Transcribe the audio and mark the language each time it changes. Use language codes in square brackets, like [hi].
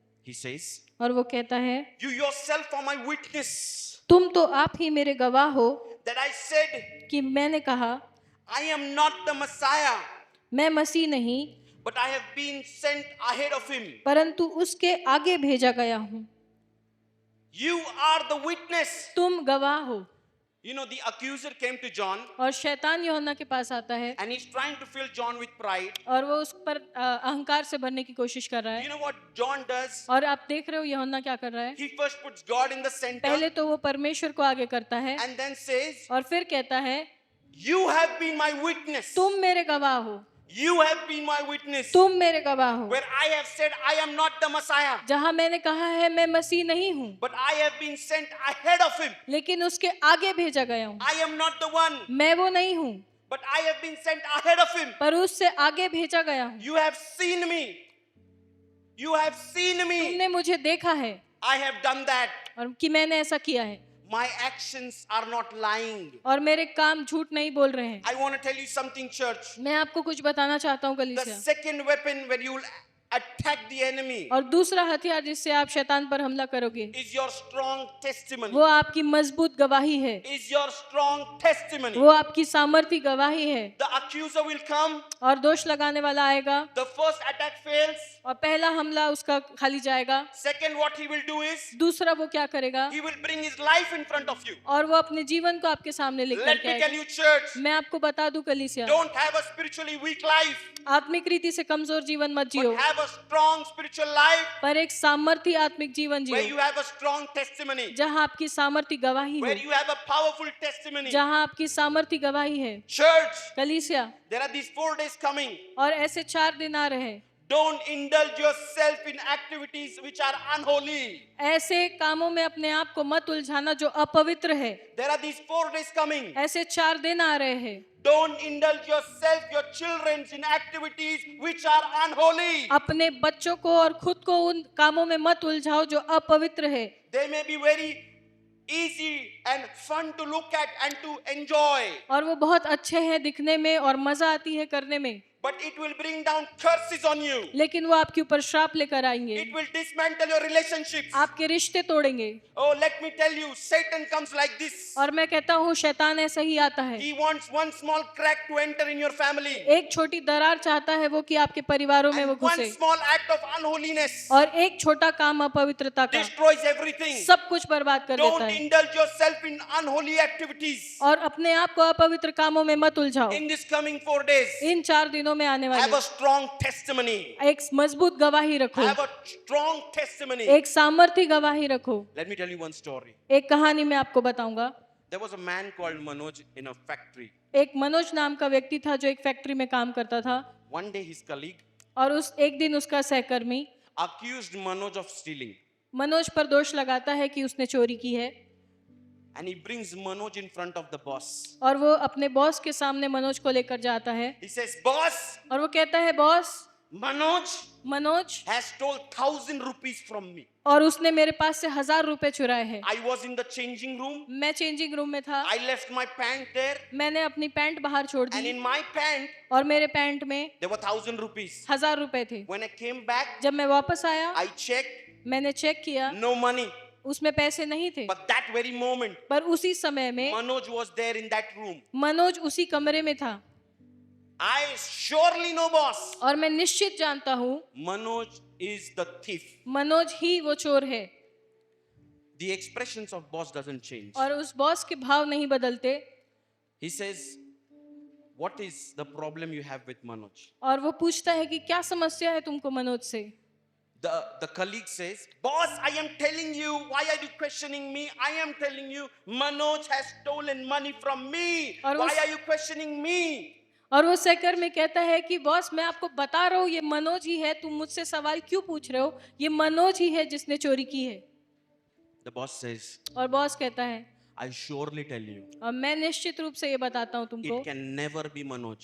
[en] He says, [hi] और वो कहता है, [en] you yourself are my witness [hi] तुम तो आप ही मेरे गवाह हो [en] that I said, [hi] कि मैंने कहा, [en] I am not the Messiah, [hi] मैं मसीह नहीं, [en] but I have been sent ahead of him. [hi] परंतु उसके आगे भेजा गया हूँ। [en] You are the witness. [hi] तुम गवाह हो। [en] You know, the accuser came to John [hi] और शैतान यूहन्ना के पास आता है, [en] and he's trying to fill John with pride. [hi] और वो उस पर अहंकार से भरने की कोशिश कर रहा [en] You [hi] है। [en] know what John does? [hi] और आप देख रहे हो यूहन्ना क्या कर रहा है, [en] He first puts God in the center [hi] पहले तो वो परमेश्वर को आगे करता है, [en] and then says, [hi] और फिर कहता है, [en] you have been my witness. [hi] तुम मेरे गवाह हो, [en] You have been my witness. [hi] तुम मेरे गवाह हो, [en] Where I have said I am not the Messiah, [hi] जहाँ मैंने कहा है मैं मसीह नहीं हूँ, [en] but I have been sent ahead of him. [hi] लेकिन उसके आगे भेजा गया हूँ। [en] I am not the one, [hi] मैं वो नहीं हूँ, [en] but I have been sent ahead of him. [hi] पर उससे आगे भेजा गया हूँ। [en] You have seen me. You have seen me. [hi] तुमने मुझे देखा है, [en] I have done that. [hi] और कि मैंने ऐसा किया है, [en] My actions are not lying. [hi] और मेरे काम झूठ नहीं बोल रहे हैं। [en] I want to tell you something, church. [hi] मैं आपको कुछ बताना चाहता हूँ [en] The [hi] कलीसिया। [en] second weapon when you will attack the enemy [hi] और दूसरा हथियार जिससे आप शैतान पर हमला करोगे, [en] is your strong testimony. [hi] वो आपकी मजबूत गवाही है, [en] Is your strong testimony. [hi] वो आपकी सामर्थी गवाही है। [en] The accuser will come. [hi] और दोष लगाने वाला आएगा, [en] The first attack fails. [hi] और पहला हमला उसका खाली जाएगा। [en] Second, what he will do is [hi] दूसरा वो क्या करेगा, [en] he will bring his life in front of you. [hi] और वो अपने जीवन को आपके सामने लेकर [en] Let [hi] के [en] me tell [hi] आएगा। [en] you, church, [hi] मैं आपको बता दूं कलीसिया, [en] don't have a spiritually weak life, [hi] आत्मिक रीति से कमजोर जीवन मत जियो, [en] but have a strong spiritual life [hi] पर एक सामर्थी आत्मिक जीवन [en] where [hi] Jio, [en] you have a strong testimony, [hi] जहाँ आपकी सामर्थी गवाही [en] where [hi] हो, [en] you have a powerful testimony. [hi] जहाँ आपकी सामर्थी गवाही है। [en] Church, [hi] कलीसिया, [en] there are these 4 days coming. [hi] और ऐसे 4 दिन आ रहे हैं, [en] Don't indulge yourself in activities which are unholy. [hi] ऐसे कामों में अपने आप को मत उलझाना जो अपवित्र है। [en] There are these 4 days coming. [hi] ऐसे 4 दिन आ रहे हैं, [en] Don't indulge yourself, your children in activities which are unholy. [hi] अपने बच्चों को और खुद को उन कामों में मत उलझाओ जो अपवित्र है। [en] They may be very easy and fun to look at and to enjoy, [hi] और वो बहुत अच्छे हैं दिखने में और मजा आती है करने में, [en] but it will bring down curses on you. [hi] लेकिन वो आपके ऊपर श्राप लेकर आएंगे, [en] It will dismantle your relationships. [hi] आपके रिश्ते तोड़ेंगे। [en] Oh, let me tell you, Satan comes like this. [hi] और मैं कहता हूँ शैतान ऐसा ही आता है, [en] He wants one small crack to enter in your family. [hi] एक छोटी दरार चाहता है वो कि आपके परिवारों में वो [en] And one [hi] घुसे, [en] small act of unholiness [hi] और एक छोटा काम अपवित्रता का [en] destroys everything. [hi] सब कुछ बर्बाद कर देता [en] Don't [hi] है। [en] indulge yourself in unholy activities. [hi] और अपने आप को अपवित्र कामों में मत उलझाओ। [en] In this coming 4 days, [hi] इन 4 दिनों में आने [en] have [hi] वाले [en] a strong testimony. [hi] एक मजबूत गवाही रखो, [en] Have a strong testimony. [hi] एक सामर्थी गवाही रखो। [en] Let me tell you one story. [hi] एक कहानी मैं आपको बताऊंगा। [en] There was a man called Manoj in a factory. [hi] एक मनोज नाम का व्यक्ति था जो एक फैक्ट्री में काम करता था, [en] One day his colleague [hi] और एक दिन उसका सहकर्मी [en] accused Manoj of stealing. [hi] Manoj पर दोष लगाता है कि उसने चोरी की है, [en] And he brings Manoj in front of the boss. [hi] और वो अपने बॉस के सामने मनोज को लेकर जाता है, [en] He says, boss, [hi] और वो कहता है, boss, [en] Manoj [hi] Manoj [en] has stole 1,000 rupees from me. [hi] और उसने मेरे पास से 1000 रुपए चुराए हैं। [en] I was in the changing room. [hi] मैं चेंजिंग रूम में था, [en] I left my pant there, [hi] मैंने अपनी पैंट बाहर छोड़ [en] and [hi] the [en] in my pant [hi] और मेरे पैंट में [en] there were 1,000 rupees. [hi] 1000 रुपए थे। [en] When I came back, [hi] जब मैं वापस आया, [en] I checked, [hi] मैंने चेक किया, [en] no money. [hi] उसमें पैसे नहीं थे। [en] But that very moment, [hi] पर उसी समय में [en] Manoj was there in that room. [hi] Manoj उसी कमरे में था [en] I surely know, boss. [hi] और मैं निश्चित जानता हूँ [en] Manoj is the thief. [hi] Manoj ही वो चोर है। [en] The expressions of boss doesn't change. [hi] और उस बॉस के भाव नहीं बदलते। [en] He says, what is the problem you have with Manoj? [hi] और वो पूछता है कि क्या समस्या है तुमको मनोज से। [en] The colleague says, boss, I am telling you, why are you questioning me? I am telling you, Manoj has stolen money from me. [hi] और [en] Why [hi] उस- [en] are you questioning me? [hi] और वो सहकर में कहता है कि बॉस मैं आपको बता रहा हूँ ये मनोज ही है, तुम मुझसे सवाल क्यों पूछ रहे हो, ये मनोज ही है जिसने चोरी की है। [en] The boss says, [hi] और बॉस कहता है [en] I surely tell you, [hi] और मैं निश्चित रूप से ये बताता हूँ तुमको, [en] it can never be Manoj.